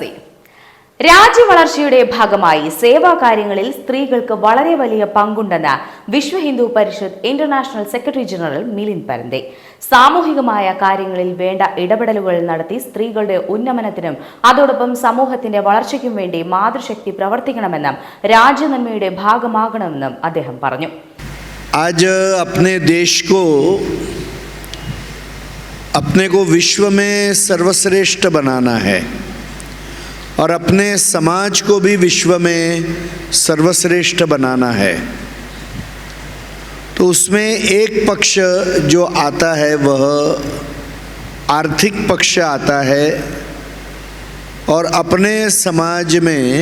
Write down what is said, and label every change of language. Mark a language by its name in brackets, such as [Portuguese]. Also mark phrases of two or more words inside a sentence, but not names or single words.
[Malayalam] രാജ്യവളർച്ചയുടെ ഭാഗമായി സേവാകാര്യങ്ങളിൽ സ്ത്രീകൾക്ക് വളരെ വലിയ പങ്കുണ്ടെന്ന് വിശ്വ ഹിന്ദു പരിഷത്ത് ഇന്റർനാഷണൽ സെക്രട്ടറി ജനറൽ മിലിന്ദ് പരന്തെ സാമൂഹികമായ കാര്യങ്ങളിൽ വേണ്ട ഇടപെടലുകൾ നടത്തി സ്ത്രീകളുടെ ഉന്നമനത്തിനും അതോടൊപ്പം സമൂഹത്തിന്റെ വളർച്ചയ്ക്കും വേണ്ടി മാതൃശക്തി പ്രവർത്തിക്കണമെന്നും രാജ്യനന്മയുടെ ഭാഗമാകണമെന്നും അദ്ദേഹം പറഞ്ഞു. [Hindi] आज अपने देश को अपने को विश्व में सर्वश्रेष्ठ बनाना है और अपने समाज को भी विश्व में सर्वश्रेष्ठ बनाना है, तो उसमें एक पक्ष जो आता है वह आर्थिक पक्ष आता है और अपने समाज में